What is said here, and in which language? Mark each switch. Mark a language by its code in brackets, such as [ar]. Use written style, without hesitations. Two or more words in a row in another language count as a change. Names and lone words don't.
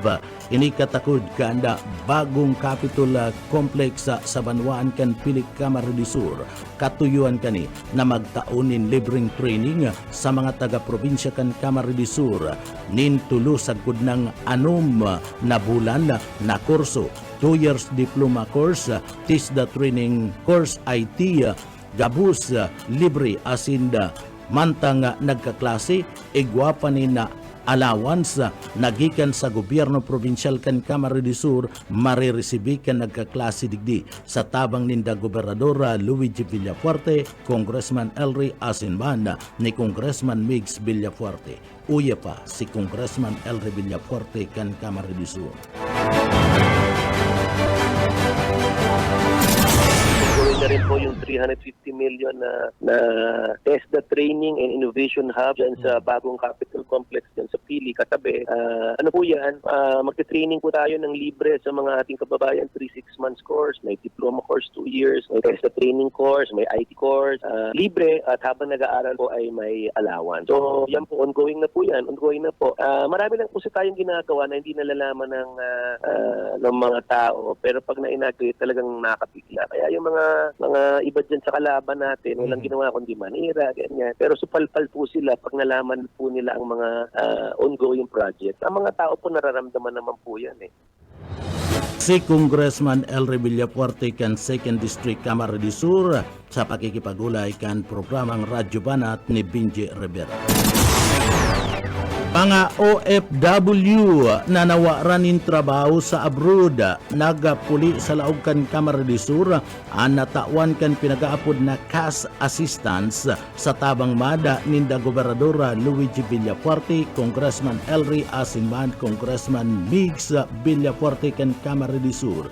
[bik] Ini katakod kanda bagong Capitol Complex sa Banwaan kan Pilik Camarines del Sur. Katuyuan kani na magtaunin libreng training sa mga taga-probinsya kan Camarines del Sur. Nintulo sagud ng 6 na bulan na kurso, [en] 2 years diploma course, TISDA training course IT, [bik] gabus libre asinda mantang nagkaklase igwa pa ni na allowance nagikan sa gobyerno provincial kan Camarines del Sur mariresibi kan nagkaklase digdi sa tabang ninda Gobernador Luigi Villafuerte, Congressman Elry Asinman ni Congressman Migs Villafuerte. Uya pa si Congressman Elry Villafuerte kan Camarines del Sur. [tl] Na rin po yung 350 million na TESDA Training and Innovation Hub dyan sa bagong Capitol Complex dyan sa Pili, katabi. Ano po yan? Magte-training po tayo ng libre sa mga ating kababayan, 3-6 months course, may [en] diploma course 2 years, [tl] may [en] TESDA training course, [tl] may [en] IT course, [tl] libre at habang nag-aaral po ay may allowance. So yan po, ongoing na po yan, ongoing na po. Marami lang po sa tayong ginagawa na hindi nalalaman ng mga tao, pero pag na-inagrate talagang nakapigla. Kaya yung mga iba dyan sa kalaban natin, walang ginawa kundi manira, ganyan. Pero supalpal po sila pag nalaman po nila ang mga [en] ongoing project. [tl] Ang mga tao po nararamdaman naman po yan [bik] Si Congressman Elry Villafuerte kan 2nd District Camarines del Sur sa pakikipagulay kan programang Radyo Banat ni Benji Rivera. Mga OFW na nawaran in trabaho sa abroad nagapuli sa laog kan Kamara de Sur ang natawan kan pinagaapod na [en] cash assistance [bik] sa tabang mada ninda Gobernadora Luigi Villafuerte, Congressman Elry Asinman, Congressman Migs Villafuerte kan Kamara de Sur.